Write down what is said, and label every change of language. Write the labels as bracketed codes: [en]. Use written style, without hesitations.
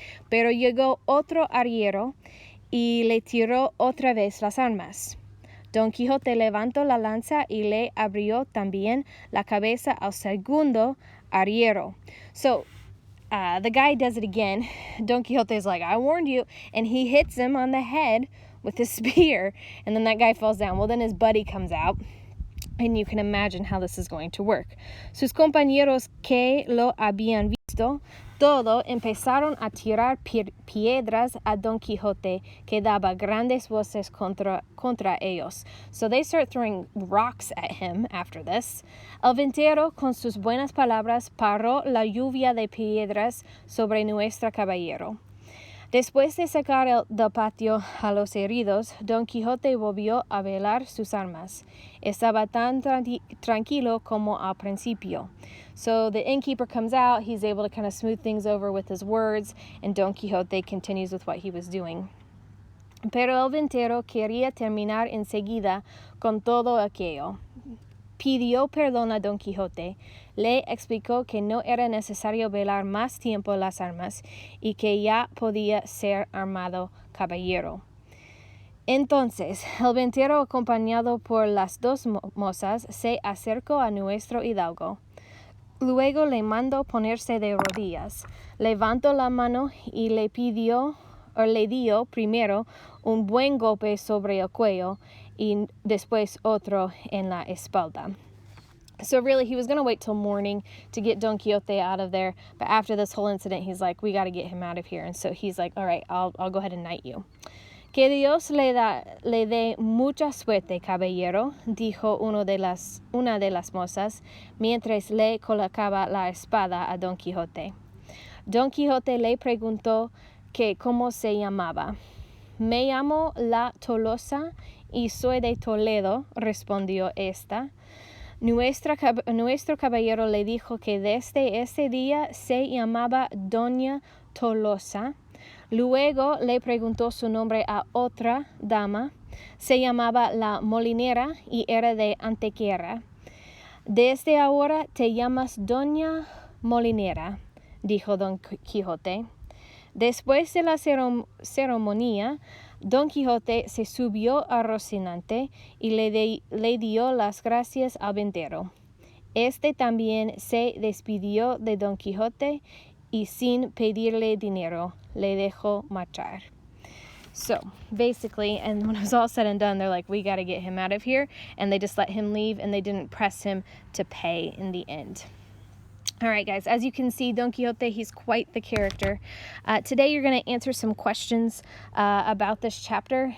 [es] Pero llegó otro arriero y le tiró otra vez las armas. Don Quijote levantó la lanza y le abrió también la cabeza al segundo arriero. [en] So, the guy does it again. Don Quixote is like, I warned you. And he hits him on the head with his spear. And then that guy falls down. Well, then his buddy comes out. And you can imagine how this is going to work. [es] Sus compañeros que lo habían visto todo empezaron a tirar piedras a Don Quijote, que daba grandes voces contra ellos. [en] So they start throwing rocks at him after this. [es] El ventero, con sus buenas palabras, paró la lluvia de piedras sobre nuestro caballero. Después de sacar del patio a los heridos, Don Quijote volvió a velar sus armas. Estaba tan tranquilo como al principio. [en] So the innkeeper comes out, he's able to kind of smooth things over with his words, and Don Quixote continues with what he was doing. [es] Pero el ventero quería terminar enseguida con todo aquello. Pidió perdón a Don Quijote, le explicó que no era necesario velar más tiempo las armas y que ya podía ser armado caballero. Entonces, el ventero, acompañado por las dos mozas, se acercó a nuestro hidalgo. Luego le mandó ponerse de rodillas, levantó la mano y le dio primero un buen golpe sobre el cuello y después otro en la espalda. [en] So really, he was going to wait till morning to get Don Quixote out of there. But after this whole incident, he's like, we got to get him out of here. And so he's like, all right, I'll go ahead and knight you. [es] Que Dios le dé mucha suerte, caballero, dijo una de las mozas, mientras le colocaba la espada a Don Quijote. Don Quijote le preguntó que cómo se llamaba. Me llamo la Tolosa y soy de Toledo, respondió esta. Nuestro caballero le dijo que desde ese día se llamaba Doña Tolosa. Luego le preguntó su nombre a otra dama. Se llamaba la Molinera y era de Antequera. Desde ahora te llamas Doña Molinera, dijo Don Quijote. Después de la ceremonia, Don Quijote se subió a Rocinante y le dio las gracias al ventero. Este también se despidió de Don Quijote y sin pedirle dinero, le dejó marchar. [en] So, basically, and when it was all said and done, they're like, we got to get him out of here. And they just let him leave, and they didn't press him to pay in the end. All right, guys, as you can see, Don Quixote, he's quite the character. Today, you're going to answer some questions about this chapter.